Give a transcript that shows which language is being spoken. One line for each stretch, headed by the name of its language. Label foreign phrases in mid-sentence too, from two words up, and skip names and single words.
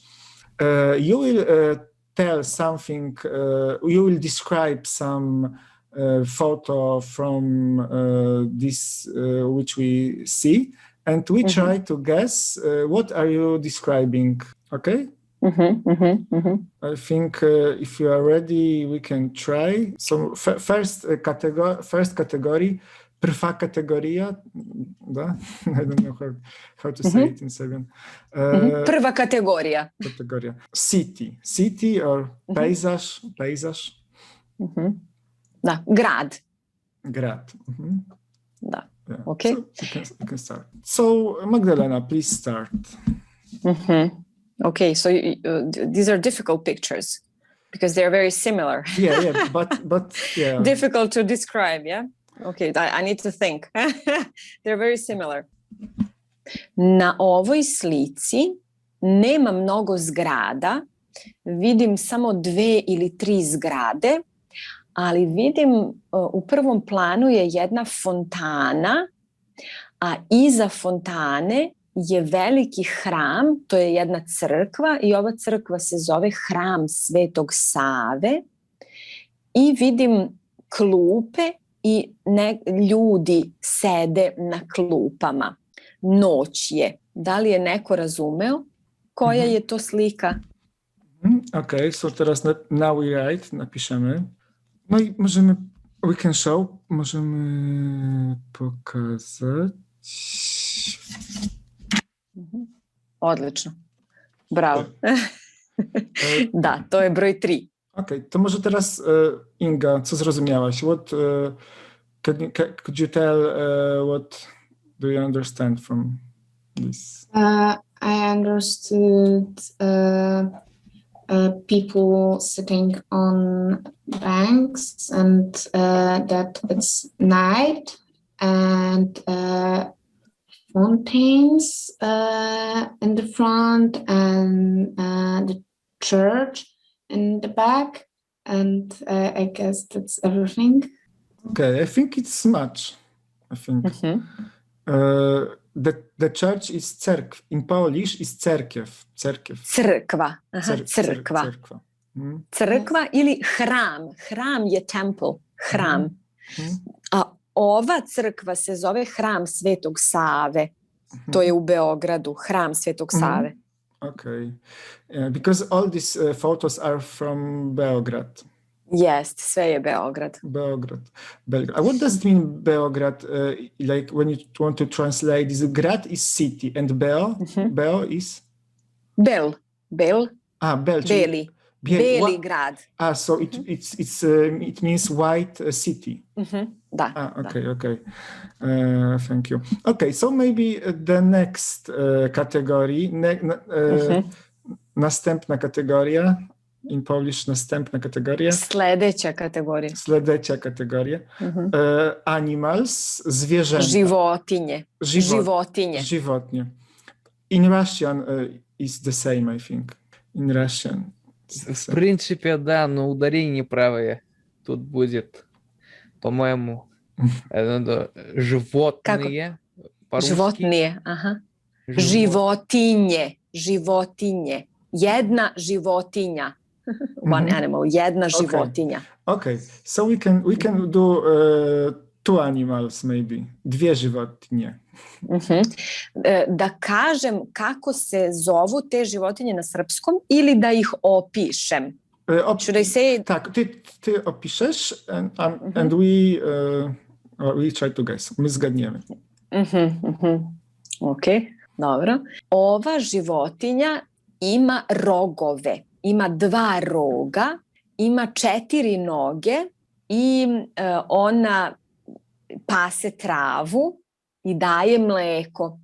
English: You will tell something, you will describe some photo from this which we see, and we try to guess what are you describing, okay? I think if you are ready, we can try. So first category,
Serbian: prva kategoria, da?
English: I don't know how to say it in Serbian.
Serbian: Prva kategoria.
English: City or pejzaž.
Serbian: Da, grad. Da.
English: Yeah. Okay. So you can start. So Magdalena, please start. Okay, so these are difficult pictures because they're very similar. Yeah, but yeah. Difficult to describe, yeah? Okay, I need to think. They're very similar.
Serbian: Na ovoj slici nema mnogo zgrada, vidim samo 2 ili 3 zgrade, ali vidim u prvom planu je jedna fontana, a iza fontane je veliki hram, to je jedna crkva i ova crkva se zove Hram Svetog Save, i vidim klupe i ljudi sede na klupama. Noć je. Da li je neko razumeo koja je to slika?
English: Okay, so teraz now we write, napiszemy.
Polish: No i
English: we can show, możemy pokazać. Odlično. Bravo. Da, to je broj 3.
Polish: Okej, to może teraz Inga, co zrozumiałaś?
English: Could you tell what do you understand from this? I understood people sitting on banks and that it's night and fountains in the front and the church in the back, and I guess that's everything. Okay, I think it's much. I think the church is cerkw. In Polish is cerkiew. Cerkiew.
Serbian: Crkva. Aha, crkva.
Polish: Cerkwa.
Serbian: Crkva ili hram. Hram je temple. Hram. A ova crkva se zove Hram Svetog Save. To je u Beogradu. Hram Svetog Save. Okay.
English: Because all these photos are from Beograd.
Serbian: Jest, sve je Beograd. Beograd.
English: What does it mean, Beograd? Like when you want to translate, this grad is city and Beo is?
Serbian: Bel. Bel. Beli. Beli grad.
English: So it means white city.
Serbian: Da.
English: Okay. Thank you. Okay, so maybe the next category,
Polish: następna kategoria.
English: In Polish
Polish: następna kategoria.
Serbian: Sledeća kategorija. Animals, zwierzęta. Životinje.
English: In Russian is the same, I think. In Russian.
Russian: В принципе, да, но ударение неправое. Тут будет, по-моему, животные.
Serbian: Životinje, aha. Životinje. Jedna životinja.
English: One animal,
Serbian: jedna životinja.
English: Okay, so we can do two animals maybe.
Serbian: Dwie životinje. Da kažem kako se zovu te životinje na srpskom ili da ih opišem?
English: Should I say?
Polish: Tak, ty opiszesz
English: and we try to guess.
Polish: My zgadniemy.
Serbian: Okay, dobro. Ova životinja ima rogove. Ima 2 roga, ima 4 noge i ona pase travu i daje mleko.